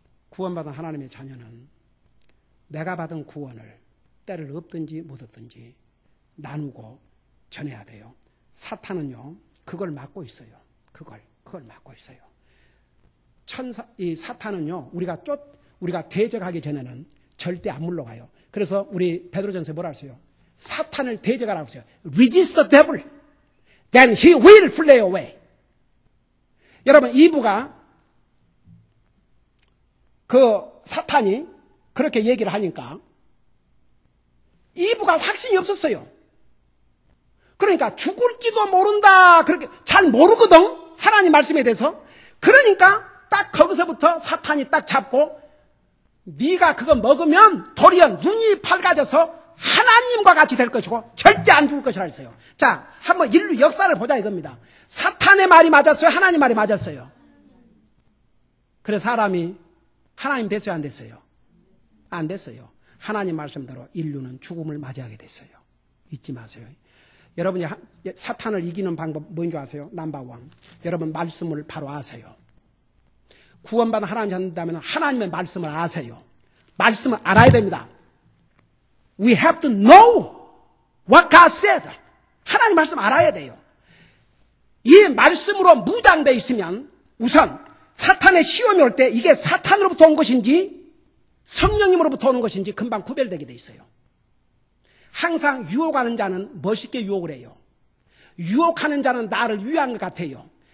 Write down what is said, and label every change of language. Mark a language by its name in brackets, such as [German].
[Korean] 구원받은 하나님의 자녀는 내가 받은 구원을 때를 얻든지 못 얻든지 나누고 전해야 돼요. 사탄은요, 그걸 막고 있어요. 그걸 막고 있어요. 이 사탄은요, 우리가 대적하기 전에는 절대 안 물러가요. 그래서 우리 베드로전서에 뭐라 했어요? 사탄을 대적하라고 했어요. [English] Resist the devil, then he will flee away. [Korean] 여러분, 이브가 그 사탄이 그렇게 얘기를 하니까 이브가 확신이 없었어요. 그러니까 죽을지도 모른다, 그렇게 잘 모르거든, 하나님 말씀에 대해서. 그러니까 딱 거기서부터 사탄이 딱 잡고, 네가 그거 먹으면 도리어 눈이 밝아져서 하나님과 같이 될 것이고 절대 안 죽을 것이라 했어요. 자, 한번 인류 역사를 보자 이겁니다. 사탄의 말이 맞았어요? 하나님 말이 맞았어요? 그래서 사람이 하나님 됐어요? 안 됐어요? 안 됐어요. 하나님 말씀대로 인류는 죽음을 맞이하게 됐어요. 잊지 마세요. 여러분이 사탄을 이기는 방법 뭔 줄 아세요? 넘버원. 여러분 말씀을 바로 아세요. 구원받은 하나님 찾는다면 하나님의 말씀을 아세요. 말씀을 알아야 됩니다. [English] We have to know what God said. [Korean] 하나님 말씀 알아야 돼요. 이 말씀으로 무장되어 있으면 우선 사탄의 시험이 올 때 이게 사탄으로부터 온 것인지 성령님으로부터 오는 것인지 금방 구별되게 돼 있어요. 항상 유혹하는 자는 멋있게 유혹을 해요. 유혹하는 자는 나를 위한 것 같아요.